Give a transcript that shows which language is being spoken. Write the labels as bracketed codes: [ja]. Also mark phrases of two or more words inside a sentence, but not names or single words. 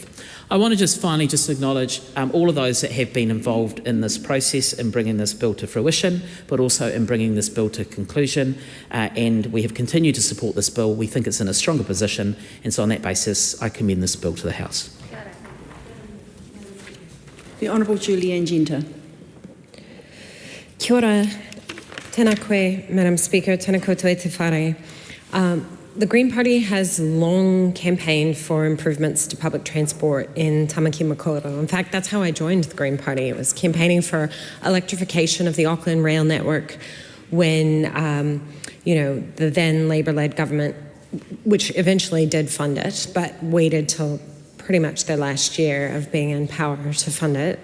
[en] I want to just finally acknowledge all of those that have been involved in this process in bringing this bill to fruition, but also in bringing this bill to conclusion, and we have continued to support this bill. We think it's in a stronger position, and so on that basis I commend this bill to the House. The Honourable Julianne Genter. [mi] Kia ora, tēnā koe, [en] Madam Speaker, [mi] tēnā koutou e te whare. [en] The Green Party has long campaigned for improvements to public transport in Tamaki Makaurau. In fact, that's how I joined the Green Party. It was campaigning for electrification of the Auckland rail network when, the then Labour-led government, which eventually did fund it, but waited till pretty much the last year of being in power to fund it.